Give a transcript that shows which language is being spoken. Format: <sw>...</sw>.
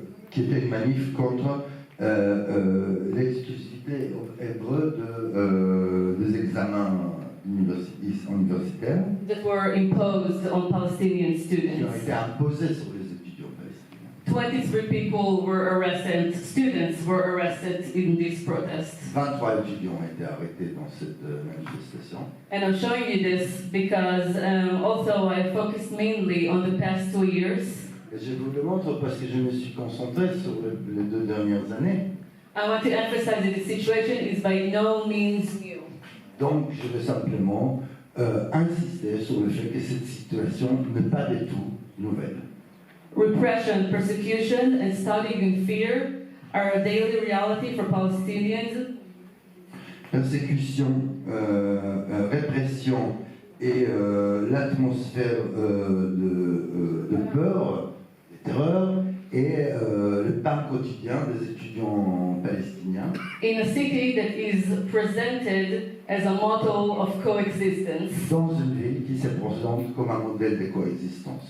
<fr>Qui était une manif contre l'exclusivité hébreu des examens universitaires</fr> <en>That were imposed on Palestinian</en> <fr>qui ont</fr> <en>students.</en> <fr>été imposés sur les étudiants palestiniens.</fr> <en>23 people were arrested, students were arrested in these protests.</en> <fr>23 étudiants ont été arrêtés dans cette manifestation.</fr> <en>And I'm showing you this because also I focused mainly on the past 2 years.</en> <fr>Et je vous le montre parce que je me suis concentré sur les 2 dernières années.</fr> <en>I want to emphasize that the situation is by no means new.</en> <fr>Donc je veux simplement insister sur le fait que cette situation n'est pas du tout nouvelle.</fr> <en>Repression, persecution, and studying in fear are a daily reality for Palestinians.</en> <fr>Persécution, répression et l'atmosphère de peur, de terreur et le pain quotidien des étudiants palestiniens.</fr> <en>In a city that is presented as a model of coexistence.</en> <fr>Dans une ville qui se présente comme un modèle de coexistence.</fr>